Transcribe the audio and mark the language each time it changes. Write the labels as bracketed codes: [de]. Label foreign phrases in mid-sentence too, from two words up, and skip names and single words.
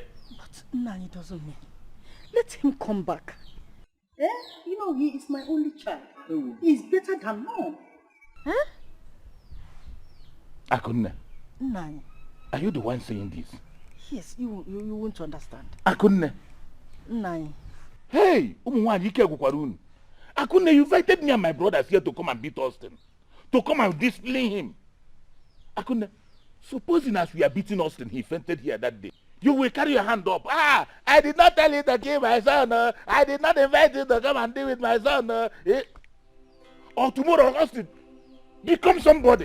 [en] But Nani doesn't mean. Let him come back. You know, he is my only child. He is better than mom. Akunne, Nani. are you the one saying this? Yes, you won't understand. Akunne. Nani. Hey, Akunne, you invited me and my brothers here to come and beat Austin. To come and discipline him. Akunne, supposing as we are beating Austin, he fainted here that day. You will carry your hand up. I did not tell you to kill my son. I did not invite you to come and deal with my son. Or tomorrow, Austin, become somebody.